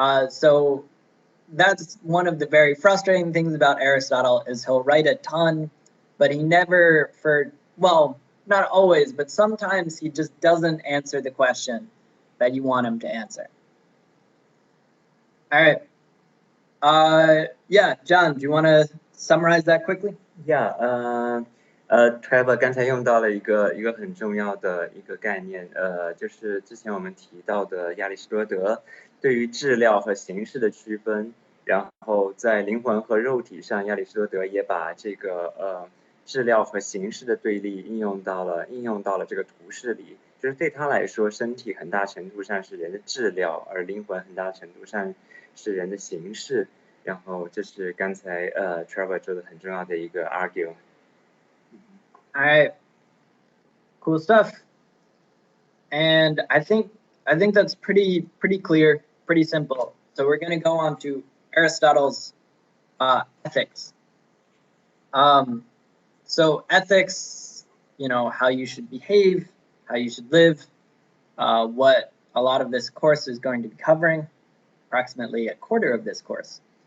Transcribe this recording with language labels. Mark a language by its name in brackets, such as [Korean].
[English] So that's one of the very frustrating things about Aristotle, is he'll write a ton, but he never, not always, but sometimes he just doesn't answer the question that you want him to answer. All right. Yeah, John, do you want to summarize that quickly? Yeah, [Chinese] Trevor 刚才用到了一个很重要的一个概念，就是之前我们提到的亚里士多德对于质料和形式的区分，然后在灵魂和肉体上，亚里士多德也把这个质料和形式的对立应用到了这个图式里，就是对他来说，身体很大程度上是人的质料，而灵魂很大程度上是人的形式，然后这是刚才Trevor 做的很重要的一个 argue。 [English] All right, cool stuff. And I think that's pretty clear, pretty simple. So we're going to go on to Aristotle's ethics. So ethics, you know, how you should behave, how you should live, what a lot of this course is going to be covering, approximately a quarter of this course.